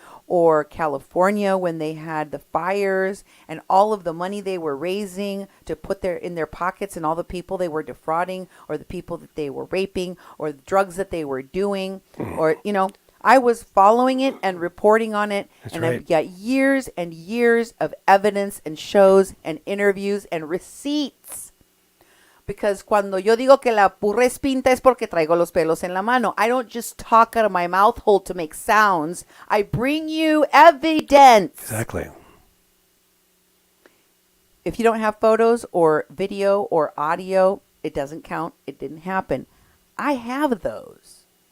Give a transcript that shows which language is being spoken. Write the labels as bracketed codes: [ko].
[en] or California when they had the fires, and all of the money they were raising to put in their pockets, and all the people they were defrauding, or the people that they were raping, or the drugs that they were doing, or, I was following it and reporting on it. That's and right. I've got years and years of evidence and shows and interviews and receipts. [es] Because cuando yo digo que la burra es pinta es porque traigo los pelos en la mano. [en] I don't just talk out of my mouth hole to make sounds. I bring you evidence. Exactly. If you don't have photos or video or audio, it doesn't count. It didn't happen. I have those.